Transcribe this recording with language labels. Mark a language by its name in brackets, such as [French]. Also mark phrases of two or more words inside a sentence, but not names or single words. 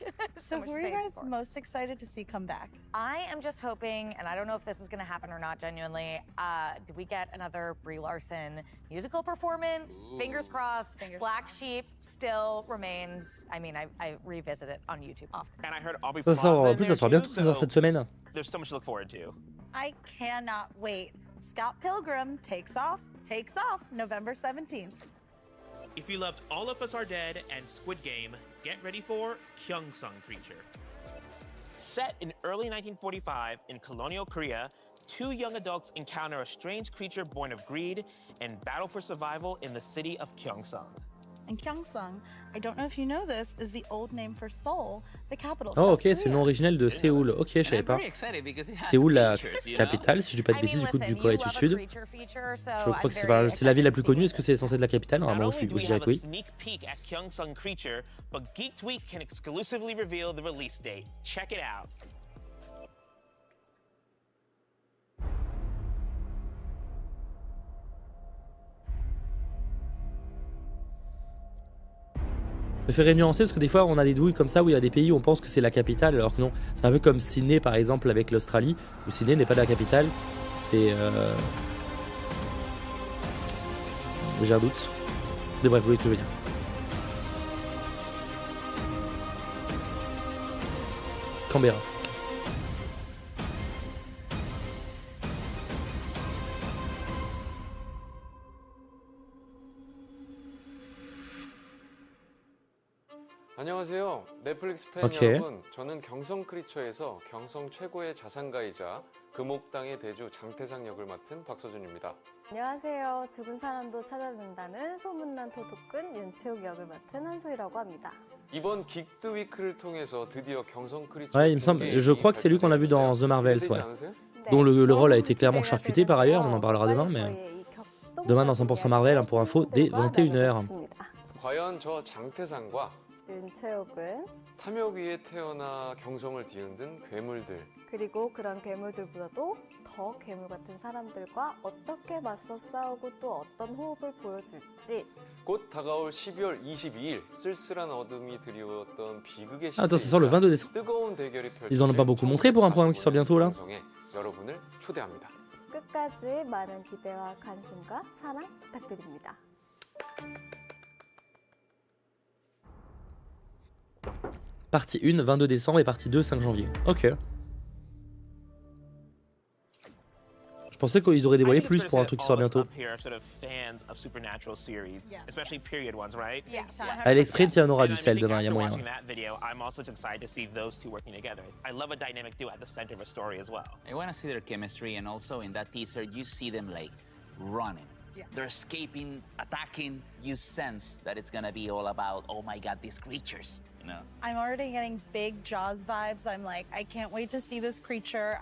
[English] So who are you guys most excited to see come back? I am just hoping, and I don't know if this is going to happen or not genuinely, do we get another Brie Larson musical performance? Ooh. Fingers crossed. Black Sheep still remains, I revisit it on YouTube often. And I heard Aubrey [French] Ça sort, en plus, ça sort bientôt, ça sort cette semaine. [English] There's so much to look forward to. I cannot wait. Scott Pilgrim Takes Off, November 17th. If you loved All of Us Are Dead and Squid Game, get ready for Kyongsung Creature. Set in early 1945 in colonial Korea, 2 young adults encounter a strange creature born of greed and battle for survival in the city of Kyongsung. And Kyongsung, I don't know if you know this, is the old name for Seoul, the capital of Oh, South [French] ok, c'est le nom originel de Séoul. Ok, je savais pas. Séoul, la capitale, si je dis pas de bêtises, du coup, du Corée du Sud. Je crois que c'est la ville la plus connue. Est-ce que c'est censé être la capitale? Normalement, je dirais que oui. [English] Sneak peek at Kyongsung Creature, but Geeked Week can exclusively reveal the release date. Check it out. [French] Je préférais nuancer parce que des fois on a des douilles comme ça où il y a des pays où on pense que c'est la capitale alors que non. C'est un peu comme Sydney par exemple avec l'Australie où Sydney n'est pas la capitale. C'est... J'ai un doute. Mais bref, vous voyez ce que je veux dire. Canberra. [Korean] 안녕하세요. 넷플릭스 팬 오케이. 여러분. 저는 경성 크리처에서 경성 최고의 자산가이자 금옥당의 대주 장태상 역을 맡은 박서준입니다. 안녕하세요. 죽은 사람도 찾아낸다는 소문난 도둑꾼 윤채욱 역을 맡은 한소희라고 합니다. 이번 긱드 위크를 통해서 드디어 경성 크리처 [French] Ouais, il me semble, je crois que c'est lui qu'on a vu dans The Marvels, ouais. Dont le rôle a été clairement charcuté par ailleurs, on en parlera demain, mais demain dans 100% Marvel, pour info, dès 21h. [Korean] 과연 저 장태상과 윤채욱은 탐욕 위에 태어나 경성을 뒤흔든 괴물들 그리고 그런 괴물들보다도 더 괴물 같은 사람들과 어떻게 맞서 싸우고 또 어떤 호흡을 보여줄지 곧 다가올 12월 22일 쓸쓸한 어둠이 드리웠던 비극의 [French] Ah, attends, ça sort le 22 décembre. [Korean] 뜨거운 대결이 [French] Ils en ont pas beaucoup montré pour un programme qui sort bientôt là. [Korean] 여러분을 초대합니다. 끝까지 많은 기대와 관심과 사랑 부탁드립니다. [French] Partie 1, 22 décembre et partie 2, 5 janvier. Ok. Je pensais qu'ils auraient dévoilé plus pour un truc qui sort bientôt. À l'esprit, il y en aura du sel demain, il y a moyen. [English] I want to see their chemistry, and also in that teaser, you see them like running. Yeah. They're escaping, attacking. You sense that it's gonna be all about, oh my god, these creatures, you know? I'm already getting big Jaws vibes. I'm like, I can't wait to see this creature.